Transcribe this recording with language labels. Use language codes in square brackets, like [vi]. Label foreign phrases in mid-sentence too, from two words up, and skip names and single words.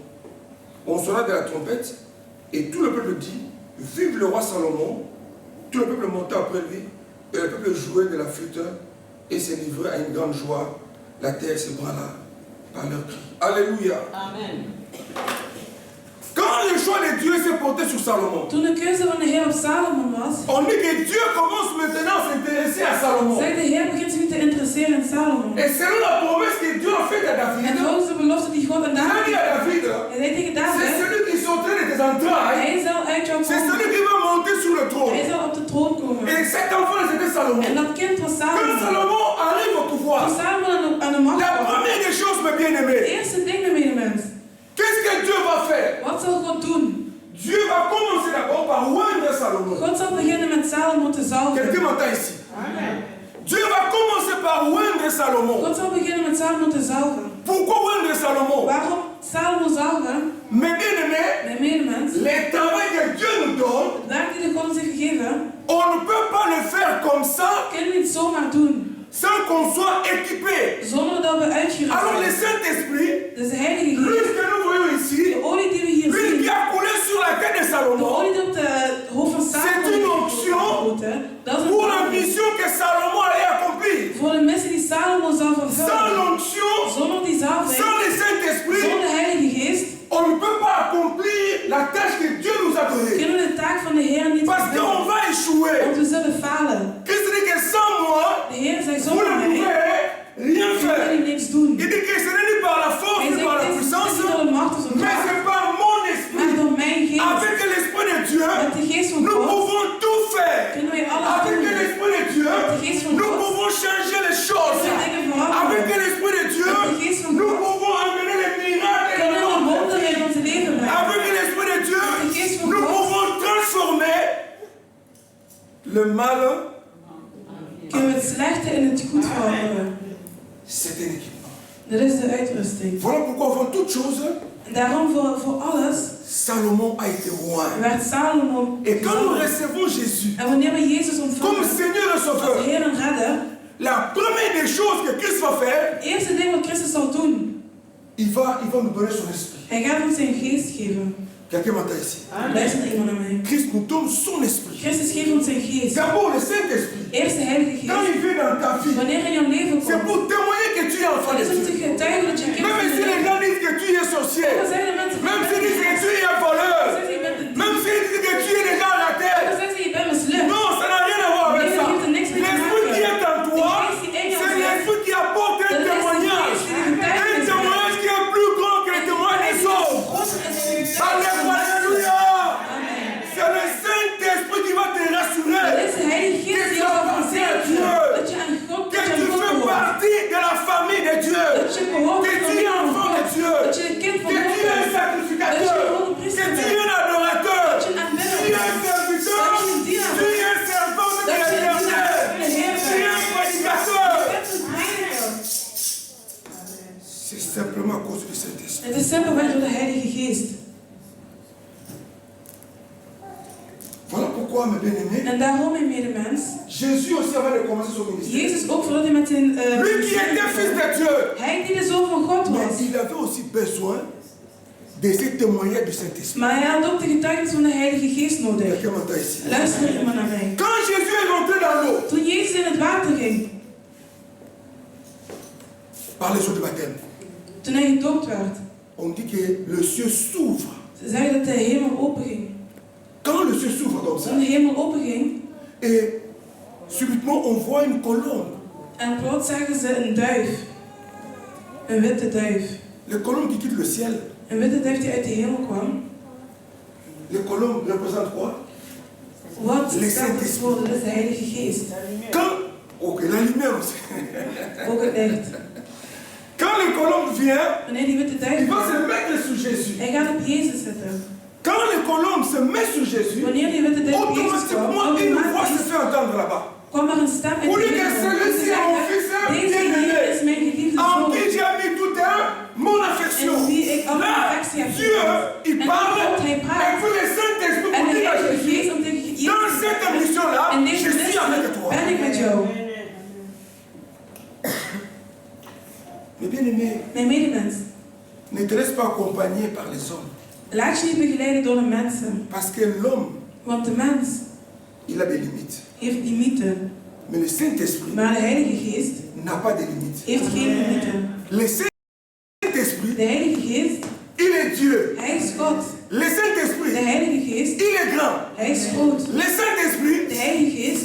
[fr] On sonna de la trompette et tout le peuple dit, vive le roi Salomon. Tout le peuple monta après lui et le peuple jouait de la flûte et se livrait à une grande joie. La terre se brala par leurs cris. Alléluia. Amen. Quand le choix de Dieu s'est porté sur Salomon, [nl] Toen de keuze van de Heer op Salomon was, [fr] on dit que Dieu commence maintenant à s'intéresser à Salomon. [nl] zei de Heer begint zich nu te interesseren in Salomon. [fr] Et selon la promesse que Dieu a faite à David, [nl] En volgens de belofte die God aan [fr] il a David dit à David, [nl] hij zei tegen [fr] c'est David, celui qui sortait de tes entrailles, [nl] hij zal uit jou [fr] c'est [nl] komen. [fr] celui qui va monter sur le [nl] Hij [fr] trône. [nl] zal op de troon komen. [fr] Et cet enfant, c'était Salomon. [nl] En dat kind was [fr] Quand Salomon. Salomon arrive au pouvoir, [nl] Toen Salomon aan de macht [fr] la [nl] kwam, [fr] première des choses, mes [nl] het [fr] bien-aimés, [nl] eerste ding, mijn medemens, [fr] qu'est-ce que Dieu va faire? [nl] wat zal God doen? [fr] Dieu va commencer d'abord par oindre Salomon. [nl] God zal beginnen met Salomon te zalven. [fr] Quelqu'un m'entend ici? Amen. Dieu va commencer par oindre Salomon. [nl] God zal beginnen met Salomon te zalven. [fr] Pourquoi oindre Salomon? [nl] Waarom Salomon zalven? [fr] Mes bien-aimés, [nl] Mijn medemens, [fr] les travaux que Dieu nous donne, [nl] het werk die de God ons heeft gegeven, [fr] on ne peut pas le faire comme ça [nl] kunnen we niet zomaar doen. [fr] sans qu'on soit équipé. [nl] Zonder dat we uitgerust [fr] Alors le [nl] zijn. [fr] Saint-Esprit, [nl] Dus de Heilige Geest, [fr] l'huile que nous voyons ici, [nl] de olie die we hier [fr] l'huile qui [nl] zien, [fr] a coulé sur la tête de [nl] de Salomon, olie die op de hoofd van Salomon [fr] C'est une onction [nl] gespoten, dat is [fr] pour la [nl] een [fr] mission que Salomon allait accomplir. [nl] voor de missie die Salomon zal [fr] Sans [nl] vervullen. [fr] l'onction, [nl] Zonder die zalving, [fr] sans le Saint-Esprit, [nl] zonder de Heilige Geest, [fr] on ne peut pas accomplir la tâche que Dieu nous a donnée. [nl] kunnen we de taak van de Heer niet [fr] Parce qu'on [nl] vervullen. [fr] va échouer. [nl] Want we zullen falen. [fr] Qu'est-ce que dit que sans moi, [nl] De Heer zei [fr] vous [nl] zonder [fr] ne [nl] mij, [fr] pouvez rien [nl] kunnen [fr] faire. [nl] jullie niks doen. [fr] Il dit que ce n'est ni par la force [nl] Hij [fr] ni par la [nl] zegt, dit is [fr] puissance, [nl] niet door de macht of de [fr] mais [nl] kracht, [fr] c'est par mon [nl] maar [fr] esprit. [nl] door mijn geest. [fr] Avec l'esprit de Dieu, [nl] Met de geest van [fr] nous [nl] God [fr] pouvons tout faire. [nl] kunnen wij alles [fr] Avec [nl] doen. [fr] l'esprit de Dieu, [nl] Met de geest van [fr] nous [nl] God [fr] pouvons changer les choses. [nl] kunnen we dingen [fr] Avec [nl] veranderen. [fr] l'esprit de Dieu, [nl] Met de geest van [fr] nous [nl] God [fr] pouvons amener les miracles dans [nl] kunnen we [fr] notre [nl] wonderen [fr] vie. [nl] in ons leven brengen. [fr] Avec l'esprit de Dieu, [nl] Met de geest van [fr] nous [nl] God [fr] pouvons transformer le mal. [nl] kunnen we het slechte in het goed veranderen. [fr] C'est un équipement. [nl] Dat is de uitrusting. [fr] Voilà pourquoi avant toute chose, [nl] En daarom voor alles [fr] Salomon a été roi. [nl] werd Salomo [fr] Et quand nous [nl] gezalfd. [fr] recevons Jésus [nl] En wanneer we Jezus [fr] comme [nl] ontvangen [fr] Seigneur et [nl] als [fr] Sauveur, [nl] Heer en Redder, [fr] la première des choses que Christ va faire, [nl] het eerste ding wat Christus zal doen, [fr] il va nous donner son esprit. [nl] hij gaat ons zijn geest geven. [fr] Quelqu'un m'entend ici. [nl] Luister iemand naar mij. [fr] Christ nous donne son esprit. [nl] Christus geeft ons zijn geest. [fr] D'abord le Saint-Esprit. [nl] Eerst de Heilige [fr] Quand [nl] Geest. [fr] il vient dans ta vie, [nl] Wanneer hij in jouw leven [fr] c'est [nl] komt, [fr] pour témoigner que tu es enfant [nl] dan [fr] de [nl] is het [fr] Dieu. [nl] te getuigen dat je kind [fr] Même [nl] van [fr] si [nl] de [fr] les [nl] Heer [fr] gens disent que tu es sorcier, [nl] bent. Zeggen de mensen [fr] même [nl] van [fr] s'ils disent que tu es un [nl] Dan [fr] voleur, [nl] zeggen ze, je bent een dief. [fr] même s'ils disent que tu es déjà à la [nl] Dan [fr] terre, [nl] zeggen ze, je bent mislukt. [fr] non, ça n'a rien à voir avec [nl] Nee, [fr] ça. [nl] dat heeft er niks mee te [fr] L'esprit qui [nl] maken. [fr] est en toi, [nl] De geest die in jou [fr] c'est [nl] zit, [fr] l'esprit qui apporte un [nl] dat is de [fr] témoignage. [nl] geest die de [fr] Un [nl] getuigenis [fr] témoignage qui est plus grand que le témoignage des autres. Alléluia. C'est le Saint-Esprit qui va te [nl] Dat [fr] rassurer. [nl] is de Heilige Geest die jou zal verzekeren dat je aan God [fr] Que tu fais [nl] behoort. [fr] partie de la famille de Dieu. [nl] Dat je behoort [fr] Que [nl] tot [fr] tu es enfant de Dieu. [nl] Dat je een kind van [fr] Que [nl] God [fr] tu es un [nl] bent. [fr] sacrificateur. Que tu es un adorateur. [nl] Dat je een aanbidder [fr] Tu es un [nl] bent. [fr] serviteur. [nl] Dat je een dienaar [fr] Tu [nl] bent. [fr] es un servant de [nl] Dat je een [fr] l'Éternel. [nl] dienaar van de Heer [fr] Tu es un [nl] bent. [fr] prédicateur. [nl] Je bent een prediker. [fr] C'est simplement à cause du Saint-Esprit. [nl] Het is simpelweg door de Heilige Geest. [fr] Voilà pourquoi, mes bien-aimés, [nl] En daarom, mijn medemens, [fr] Jésus aussi avant de commencer son ministère, [nl] Jezus ook voordat hij met zijn... [fr] lui qui était fils de Dieu, [nl] hij die de Zoon van God [fr] mais [nl] was. [fr] il avait aussi besoin de ces témoignages du Saint-Esprit. [nl] Maar hij had ook de getuigenis van de Heilige Geest nodig. [fr] Quelqu'un m'entend ici. [nl] Luister er iemand naar mij. [fr] Quand Jésus est rentré dans l'eau, [nl] Toen Jezus in het water ging, [fr] par les eaux du baptême, [nl] toen hij gedoopt werd, [fr] on dit que le ciel s'ouvre. [nl] ze zeggen dat de hemel openging. [fr] Quand le ciel s'ouvre comme ça, [nl] Toen de hemel openging, [fr] et subitement on voit une colombe. [nl] en plots zagen ze een duif. Een witte duif. [fr] Les colombes qui quittent le ciel, [nl] Een witte duif die uit de hemel kwam. [fr] les colombes représentent quoi? [nl] Wat [fr] Les [nl] staat het [fr] Saint-Esprit. [nl] voor? Dat is de Heilige Geest. [fr] Quand, ok, la lumière aussi. [nl] Ook het licht. [fr] Quand le colombe vient, [nl] Wanneer die witte duif [fr] il va [nl] kwam, [fr] se mettre sur Jésus. [nl] hij gaat op Jezus zitten. [fr] Quand le colombe se met sur Jésus, [nl] Wanneer die witte duif op Jezus kwam, [fr] automatiquement une voix se [nl] automatisch [fr] fait entendre là-bas. [nl] kwam er een stem uit [fr] Pour [nl] de [fr] lui que [nl] hemel. [fr] celui-ci [nl] Ze [fr] est mon [nl] zeggen, [fr] fils [nl] deze hier [fr] bien-aimé, [nl] is mijn geliefde [fr] en [nl] zoon. [fr] qui j'ai mis tout mon affection. [nl] En wie ik al mijn [fr] Là, [nl] affectie heb [fr] Dieu, [nl] gegeven. [fr] il [nl] En [fr] parle, [nl] God, hij [fr] et [nl] praat. [fr] puis le Saint-Esprit [nl] En [fr] pour [nl] de [fr] dire à [nl] Heilige [fr] Jésus, [nl] Geest om tegen Jezus [fr] dans [nl] te [fr] cette [nl] zeggen, [fr] mission-là, [nl] en [fr] je [nl] deze [fr] suis avec [nl] missie [fr] toi. [nl] ben ik met jou. [fr] Mais bien aimé, [nl] Mijn medemens, [fr] ne te laisse pas accompagner par les hommes. [nl] laat je niet begeleiden door de mensen. [fr] Parce que l'homme, [nl] Want de mens [fr] il a des limites. [nl] heeft limieten. [fr] Mais le Saint-Esprit [nl] Maar de Heilige Geest [fr] n'a pas de limites. [nl] heeft geen limieten. [fr] Le Saint-Esprit, [nl] De Heilige Geest, [fr] il est Dieu. [nl] hij is God. [fr] Le [nl] De [fr] Saint-Esprit, [nl] Heilige Geest, [fr] il est grand. [nl] hij is groot. [fr] Le Saint-Esprit, [nl] De Heilige Geest,